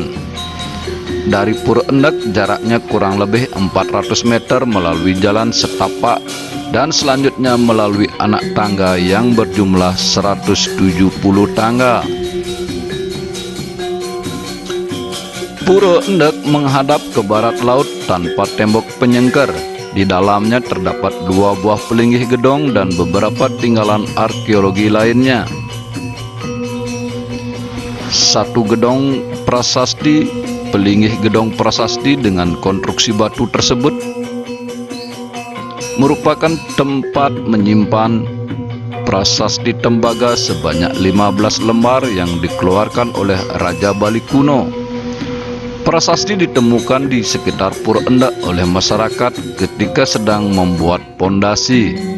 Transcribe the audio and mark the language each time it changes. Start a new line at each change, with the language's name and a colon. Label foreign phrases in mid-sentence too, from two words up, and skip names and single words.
Indonesian: Dari Pura Endek jaraknya kurang lebih 400 meter melalui jalan setapak dan selanjutnya melalui anak tangga yang berjumlah 170 tangga. Pura Endek menghadap ke barat laut tanpa tembok penyengker. Di dalamnya terdapat 2 buah pelinggih gedong dan beberapa tinggalan arkeologi lainnya. 1 gedong prasasti, pelinggih gedong prasasti dengan konstruksi batu tersebut merupakan tempat menyimpan prasasti tembaga sebanyak 15 lembar yang dikeluarkan oleh Raja Bali kuno. Prasasti ditemukan di sekitar Pura Endek oleh masyarakat ketika sedang membuat pondasi.